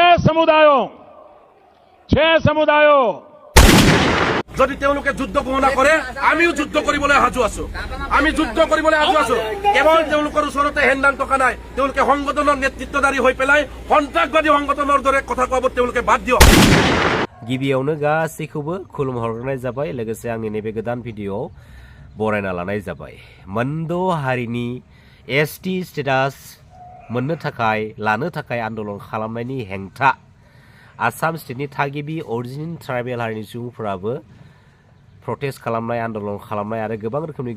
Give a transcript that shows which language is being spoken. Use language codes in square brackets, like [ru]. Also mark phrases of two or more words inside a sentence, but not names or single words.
[brx] समुदायों [as] যদি তেওঁলোকে যুদ্ধ ঘোষণা কৰে আমিও যুদ্ধ কৰিবলৈ সাজু আছো আমি যুদ্ধ কৰিবলৈ সাজু আছো কেৱল তেওঁলোকৰ ওচৰতে হেণ্ডান টকা নাই তেওঁলোকে সংগঠনৰ নেতৃত্বদাৰী হৈ পেলাই সন্ত্ৰাসবাদী সংগঠনৰ দৰে কথা কোৱাব তেওঁলোকে বাদ দিয়ক [brx] गिबियावनो गासैखौबो खुलुमहरनाय जाबाय लोगोसे आंनि नैबे गोदान भिडिअ बरायना लानाय जाबाय मोनद' हारिनि [en] ST status [brx] मोननो थाखाय लानो थाखाय आन्दोलन खालामनायनि हेंथा आसाम स्टेटनि थागिबि [en] original tribal [brx] हारिनि सुबुंफोराबो प्रटेस्ट खालामनाय आन्दोलन खालामनाय आरो गोबां रोखोमनि